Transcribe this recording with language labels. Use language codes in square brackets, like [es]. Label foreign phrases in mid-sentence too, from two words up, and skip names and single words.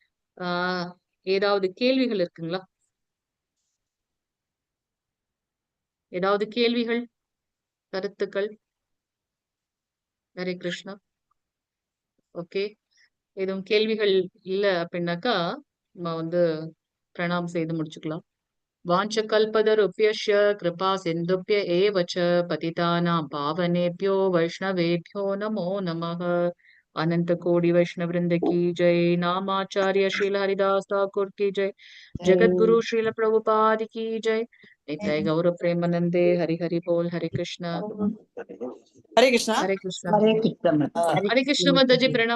[ta] ஆஹ் ஏதாவது கேள்விகள் இருக்குங்களா? ஏதாவது கேள்விகள், கருத்துக்கள்? ஹரே கிருஷ்ணா. ஓகே. எதுவும் கேள்விகள் இல்ல அப்படின்னாக்கா நம்ம வந்து பிரணாம் செய்து முடிச்சுக்கலாம். [sa] वाञ्छकल्पतरुभ्यश्च कृपा सिन्धुभ्य एव च पतितानां पावनेभ्यो वैष्णवेभ्यो नमो नमः। [hi] अनंत कोटि वैष्णव वृंद की जय। नामाचार्य श्रील हरिदास ठाकुर की जय। जगत गुरु श्रील प्रभुपाद की जय। [sa] नित्य गौर प्रेमानंदे हरि हरि बोल। [hi] हरे कृष्णा हरे कृष्णा हरे कृष्णा हरे कृष्ण हरे कृष्ण माता जी। प्रणाम।